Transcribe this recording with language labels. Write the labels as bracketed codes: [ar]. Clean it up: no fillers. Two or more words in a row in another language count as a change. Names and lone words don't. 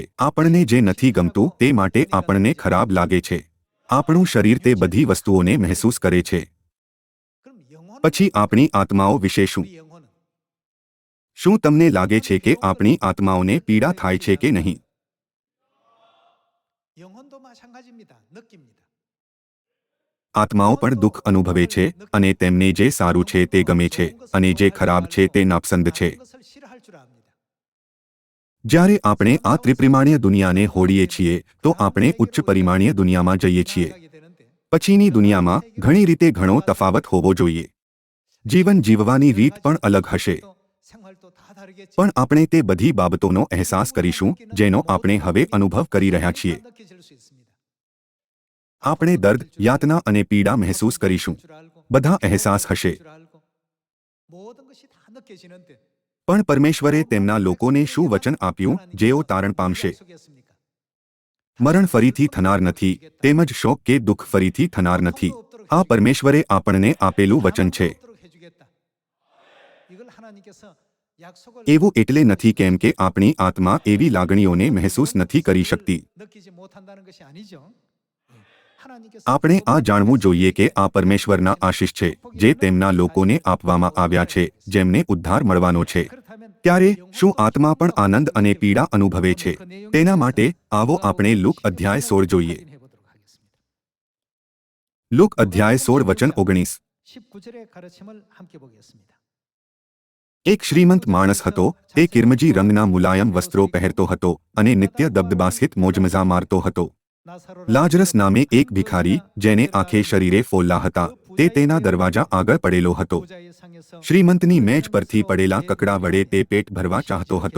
[gu] આપણને જે નથી ગમતું તે માટે આપણને ખરાબ લાગે છે. આપણું શરીર તે બધી વસ્તુઓને મહેસૂસ કરે છે. પછી આપણી આત્માઓ વિશે શું? શું તમને લાગે છે કે આપણી આત્માઓને પીડા થાય છે કે નહીં? [ko] 영혼도 마찬가지입니다. 느낍니다. [gu] આત્માઓ પણ દુઃખ અનુભવે છે અને તેમને જે સારું છે તે ગમે છે અને જે ખરાબ છે તે નાપસંદ છે. [ko] 것을 싫어할 줄 압니다. [gu] જ્યારે આપણે આ ત્રિપરિમાણીય દુનિયાને હોડીએ છીએ તો આપણે ઉચ્ચ પરિમાણીય દુનિયામાં જઈએ છીએ. [ko] 나아가게 되는데 [gu] પછીની દુનિયામાં ઘણી રીતે ઘણો તફાવત હોવો જોઈએ. જીવન જીવવાની રીત પણ અલગ હશે. [ko] 또 생활도 다 다르겠지. [gu] પણ આપણે તે બધી બાબતોનો અહેસાસ કરીશું જેનો આપણે હવે અનુભવ કરી રહ્યા છીએ. [ko] 느껴질 수 있습니다. [gu] આપણે દર્દ, યાતના અને પીડા મહેસૂસ કરીશું. [ko] 줄 알고, [gu] બધા અહેસાસ હશે. [ko] 줄 알고, 모든 것이 다 느껴지는데 [gu] પણ પરમેશ્વરે તેમના લોકોને શું વચન આપ્યું જેઓ તારણ પામશે? [ko] 약속했습니까? [gu] મરણ ફરીથી થનાર નથી, તેમજ શોક કે દુઃખ ફરીથી થનાર નથી. આ પરમેશ્વરે આપણને આપેલું વચન છે. [ko] 없도록 해주겠다. 이걸 하나님께서 약속을 [gu] એવું એટલે નથી કેમ કે આપણી આત્મા એવી લાગણીઓને મહેસૂસ નથી કરી શકતી. [ko] 느끼지 못한다는 것이 아니죠. 하나님께서 [gu] આપણે આ જાણવું જોઈએ કે આ પરમેશ્વરના આશીષ છે જે તેમના લોકોને આપવામાં આવ્યા છે જેમને ઉદ્ધાર મળવાનો છે. [ko] 그렇다면 [gu] ત્યારે શું આત્મા પણ આનંદ અને પીડા અનુભવે છે? તેના માટે આવો આપણે લુક અધ્યાય 16 જોઈએ. [ko] 확인해보도록 하겠습니다. [gu] લુક અધ્યાય 16 વચન 19. [ko] 19절의 가르침을 함께 보겠습니다. [gu] એક શ્રીમંત માણસ હતો. તે કિરમજી રંગના મુલાયમ વસ્ત્રો પહેરતો હતો અને નિત્ય દબદબાસહિત મોજમજા મારતો હતો. લાજરસ નામે એક ભિખારી જેને આખે શરીરે ફોલ્લા હતા તે તેના દરવાજા આગળ પડેલો હતો. શ્રીમંતની મેજ પરથી પડેલા કકડા વડે તે પેટ ભરવા ચાહતો હતો.